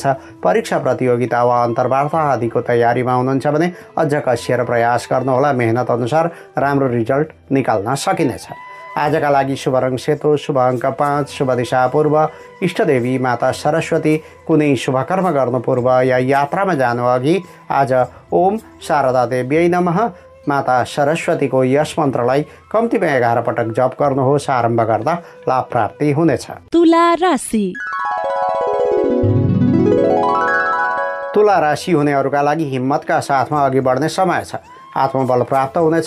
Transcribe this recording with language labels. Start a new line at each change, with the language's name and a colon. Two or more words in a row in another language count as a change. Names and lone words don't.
Nepali: परीक्षा प्रतियोगिता वा अन्तर्वार्ता आदिको तयारीमा हुनुहुन्छ भने अझ कसिएर प्रयास गर्नुहोला। मेहनत अनुसार राम्रो रिजल्ट निकाल्न सकिनेछ। आजका लागि शुभ रङ सेतो, शुभ अङ्क 5, शुभ दिशा पूर्व, इष्टदेवी माता सरस्वती। कुनै शुभ कर्म गर्नु पूर्व या यात्रामा जानु अघि आज
Sanskrit: ओम शारदा देव्यै नमः
Nepali: माता सरस्वतीको यस मन्त्रलाई कम्तीमा 11 पटक जप गर्नुहोस्। आरम्भ गर्दा लाभ प्राप्ति हुनेछ। तुला राशि। तुला राशि हुनेहरूका लागि हिम्मतका साथमा अघि बढ्ने समय छ। आत्मबल प्राप्त हुनेछ।